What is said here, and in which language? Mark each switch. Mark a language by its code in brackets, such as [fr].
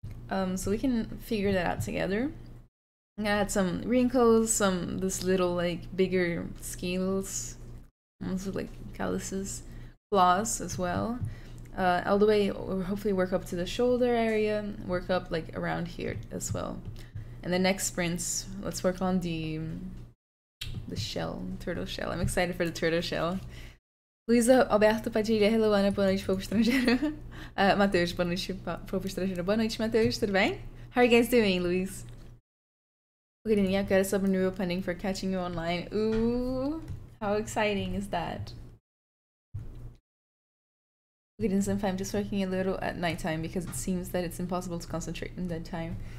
[en] So we can figure that out together. I'm gonna add some wrinkles, this little like bigger scales, also like calluses, claws as well. All the way, or hopefully work up to the shoulder area, work up like around here as well. And the next sprints, let's work on the shell, turtle shell. I'm excited for the turtle shell. [pt] Luísa Alberto Padilha, hello Ana, boa noite, povo estrangeiro. Matheus, boa noite, povo estrangeiro. Boa noite, Matheus, tudo bem? [en] How are you guys doing, Luís? Yeah, I've got a sub new opening for catching you online. Ooh, how exciting is that? I'm just working a little at nighttime because it seems that it's impossible to concentrate in that time.